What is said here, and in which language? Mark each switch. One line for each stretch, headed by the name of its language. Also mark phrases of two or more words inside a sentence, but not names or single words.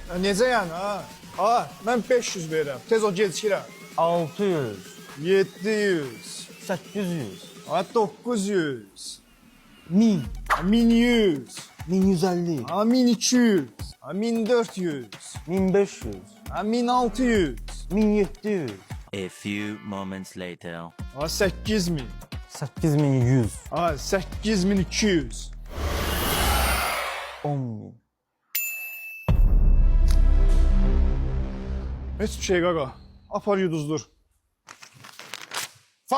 Azerbaijani: Necə yəni, ha? Ha, mən 500 verirəm. Tez o gecikirəm. 600, 700, 800, ha, 900, 1000, 1100, 1150, ha, 1200, ha, 1400, 1500, ha, 1600, 1700,
English: A few moments later.
Azerbaijani: ha, 8000, 8100, ha, 8200. 10.000. Heç bir şey qaqa. Apar yuduzdur. Fazil, suyu vur.